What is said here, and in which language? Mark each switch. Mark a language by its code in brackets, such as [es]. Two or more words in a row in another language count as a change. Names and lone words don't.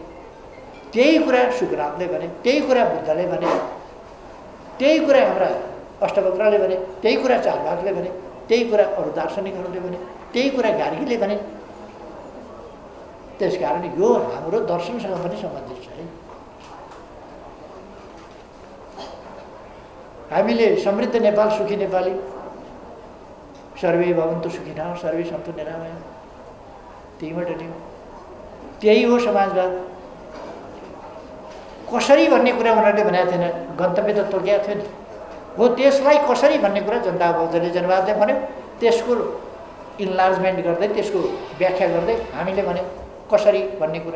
[ne] त्यही कुरा सुखरामले भने, त्यही कुरा बुद्धले भने, त्यही कुरा हाम्रा अष्टवक्रले भने, त्यही कुरा चारवाकले भने, त्यही कुरा अरू दार्शनिकहरूले भने, त्यही कुरा गार्गीले भने। त्यसकारण यो हाम्रो दर्शनसँग पनि सम्बन्धित छ है। हामीले समृद्ध नेपाल सुखी नेपाली, [sa] सर्वे भवन्तु सुखिनः सर्वे सन्तु निरामयः, [ne] त्यहीबाट नि त्यही हो समाजवाद। कसरी भन्ने कुरा उनीहरूले भनेको थिएन, गन्तव्य त तोकेको थियो नि। हो त्यसलाई कसरी भन्ने कुरा जनता बहुदलीय जनवादले भन्यो। त्यसको इन्लार्जमेन्ट गर्दै, त्यसको व्याख्या गर्दै हामीले भन्यो कसरी भन्ने कुरा।